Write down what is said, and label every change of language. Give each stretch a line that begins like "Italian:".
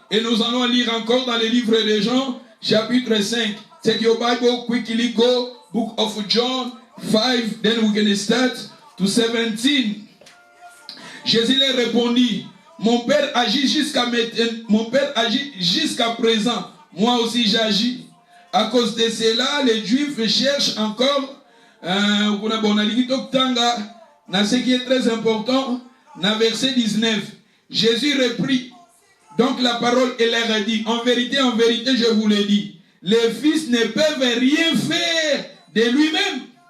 French: Et nous allons lire encore dans le livre de Jean, chapitre 5.
English: Take your Bible, quickly go, book of John 5, then we're going to start to 17.
French: Jésus leur répondit, mon Père agit jusqu'à présent, moi aussi j'agis. À cause de cela, les Juifs cherchent encore ce qui est très important, dans verset 19, Jésus reprit donc la parole et leur a dit, en vérité, je vous le dis, les fils ne peuvent rien faire de lui-même.